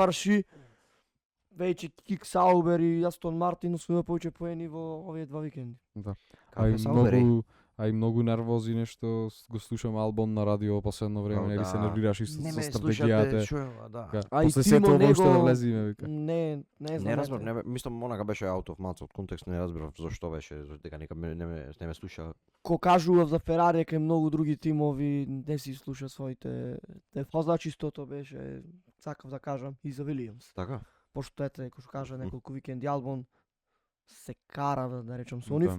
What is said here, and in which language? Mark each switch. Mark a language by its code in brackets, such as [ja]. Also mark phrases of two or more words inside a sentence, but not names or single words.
[mk] заврши, веќе Кик Саубер и Астон Мартин освоја повеќе поени во овие два викенди. А и многу нервози нешто го слушам Албон на радио последно време, нели се нервираш исто со стратегијата. да. А и После Тимо сето воопшто да него- влезиме, вика. Не знам. Не разбрав, мислам онака беше [en] out of maц [mk] од контекст, не разбрав зошто беше, дека нека не ме слуша. Ко кажував за Ферари, дека и многу други тимови не си слуша своите тефозачи, истото беше, сакав да кажам, и за Вилијамс. Така? Пошто ете, кој што кажа неколку викенди Албон се кара, да речам, со нив.